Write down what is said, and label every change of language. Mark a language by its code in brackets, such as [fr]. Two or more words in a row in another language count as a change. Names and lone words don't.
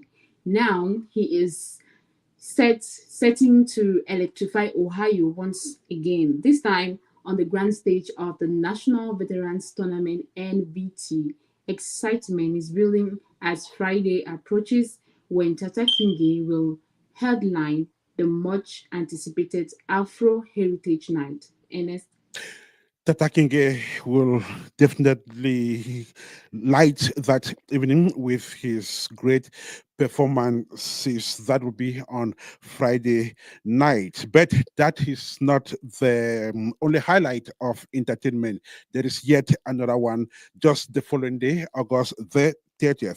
[en] Now he is setting to electrify Ohio once again, this time on the grand stage of the National Veterans Tournament NVT. Excitement is building as Friday approaches when Tata Kingi will headline the much anticipated Afro Heritage Night. Ernest. Tata Kinge will definitely light that evening with his great performances. That will be on Friday night. But that is not the only highlight of entertainment. There is yet another one just the following day, August the 30th.